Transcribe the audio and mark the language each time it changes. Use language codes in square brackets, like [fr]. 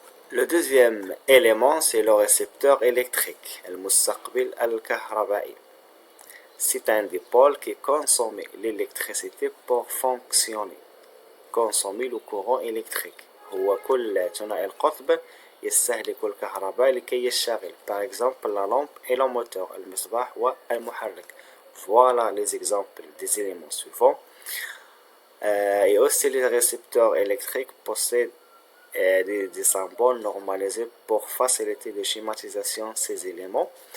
[fr] Le deuxième élément, c'est le récepteur électrique, المستقبل الكهربائي. C'est un dipôle qui consomme l'électricité pour fonctionner, consommer le courant électrique. [ar] هو كل ثنائي القطب يستهلك الكهرباء لكي يشتغل. [fr] Par exemple, la lampe et le moteur, [ar] المصباح والمحرك. [fr] Voilà les exemples des éléments suivants. Et aussi les récepteurs électriques possèdent des symboles normalisés pour faciliter la schématisation de ces éléments.